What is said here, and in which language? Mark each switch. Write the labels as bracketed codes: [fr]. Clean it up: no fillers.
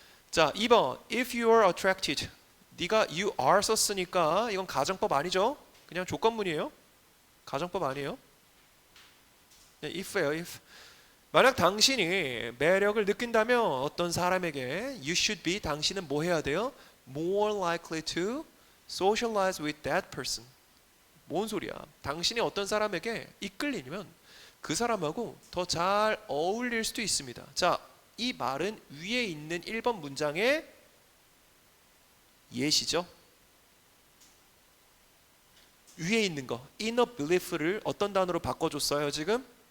[ko] 자, 2번 [en] if you are attracted [ko] 네가 [en] you are [ko] 썼으니까 이건 가정법 아니죠? 그냥 조건문이에요. 가정법 아니에요. if예요. if. 만약 당신이 매력을 느낀다면 어떤 사람에게 [en] you should be [ko] 당신은 뭐 해야 돼요? [en] more likely to socialize with that person. [ko] 뭔 소리야? 당신이 어떤 사람에게 이끌리면 그 사람하고 더 잘 어울릴 수도 있습니다. 자, 이 말은 위에 있는 1번 문장의 예시죠. 위에 있는 거 [en] inner belief [ko] 를 어떤 단어로 바꿔줬어요 지금?